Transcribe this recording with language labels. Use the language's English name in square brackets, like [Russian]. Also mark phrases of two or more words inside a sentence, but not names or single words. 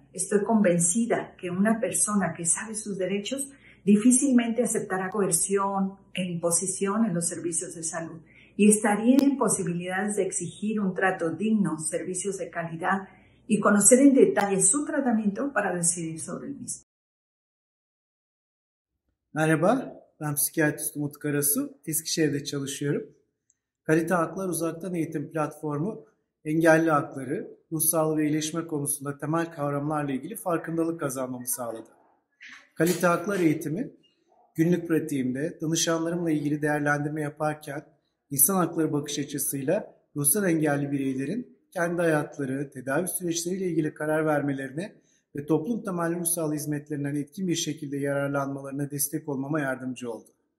[Spanish] Estoy convencida que una persona que sabe sus derechos difícilmente aceptará coerción e imposición en los servicios de salud y estaría en posibilidades de exigir un trato digno, servicios de calidad y conocer en detalle su tratamiento para decidir sobre el mismo. [Turkish] Merhaba, ben psikiyatrist Umut Karasu, Eskişehir'de çalışıyorum. Kalite Haklar Uzaktan Eğitim Platformu, engelli hakları, ruh sağlığı ve iyileşme konusunda temel kavramlarla ilgili farkındalık kazanmamı sağladı. Kalite haklar eğitimi, günlük pratiğimde danışanlarımla ilgili değerlendirme yaparken insan hakları bakış açısıyla ruhsal engelli bireylerin kendi hayatları, tedavi süreçleriyle ilgili karar vermelerine ve toplum temelli ruh sağlığı hizmetlerinden etkin bir şekilde yararlanmalarına destek olmama yardımcı oldu.